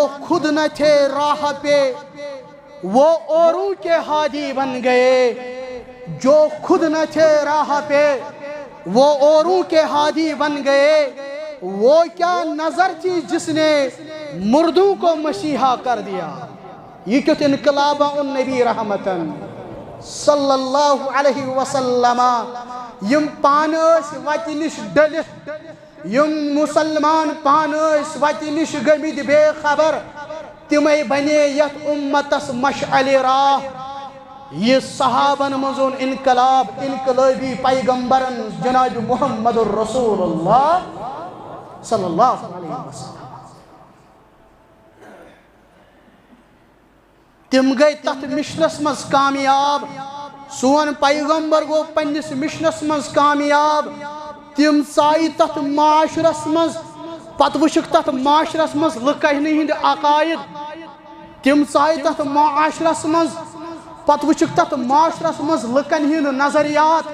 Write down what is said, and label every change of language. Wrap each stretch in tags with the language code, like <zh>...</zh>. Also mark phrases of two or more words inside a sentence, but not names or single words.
<ur>خود نہ تھے راہ پہ وہ اوروں کے ہادی بن گئے جو خود نہ تھے راہ پہ وہ اوروں کے ہادی بن گئے وہ کیا نظر تھی جس نے مردوں کو مسیحا کر</ur> <ks>دیا یہ کیوں انقلاب النبی رحمتن</ks> <ar>صلی اللہ علیہ وسلم</ar> <ks>یم پانس وتی نش ڈلت یم مسلمان پانس وتی نش گمد بے خبر تمے بنے یت امتس مشعل راہ یہ صحابن مزون انقلاب انقلابی پیغمبرن جناب محمد الرسول اللہ</ks> <ar>صلی اللہ علیہ وسلم</ar> <ks>تم گئی تحت مشنس مز کامیاب سون پیغمبر گو پنس مشنس مز کامیاب تم ژائی تحت معاشرس مز پت وچھک تحت معاشرس مز لکہنی ہند عقائد تم ژائی تحت معاشرس مز پت وچھک تحت معاشرس مز لکن ہند نظریات</ks>